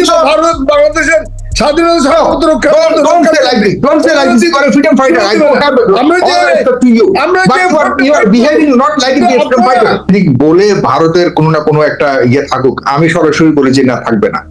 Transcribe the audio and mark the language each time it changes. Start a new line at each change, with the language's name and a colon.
Bangla: ভারত বাংলাদেশের স্বাধীনতা সার্বভৌমত্ব রক্ষা।
English: Don't say like this. Don't say like this. You are a freedom fighter. I don't have all respect to you. But you are behaving not like a freedom fighter.
Bangla: বলে ভারতের কোনো না কোনো একটা ইয়ে থাকুক, আমি সরাসরি বলি যে না, থাকবে না।